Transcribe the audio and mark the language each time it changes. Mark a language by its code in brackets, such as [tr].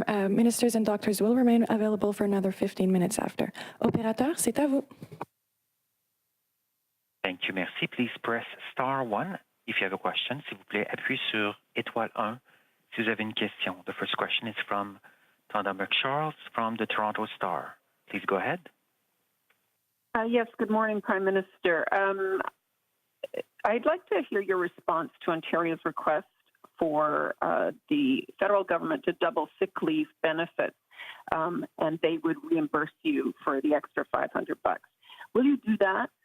[en] Ministers and doctors will remain available for another 15 minutes after. [fr] Opérateur, c'est à vous. [en] Thank you, merci. Please press star 1 if you have a question. [fr] S'il vous plaît, appuyez sur étoile 1 si vous avez une question. [en] The first question is from Dominic Charles from the Toronto Star. Please go ahead. Yes, good morning, Prime Minister. I'd like to hear your response to Ontario's request for the federal government to double sick leave benefits, and they would reimburse you for the extra $500. Will you do that?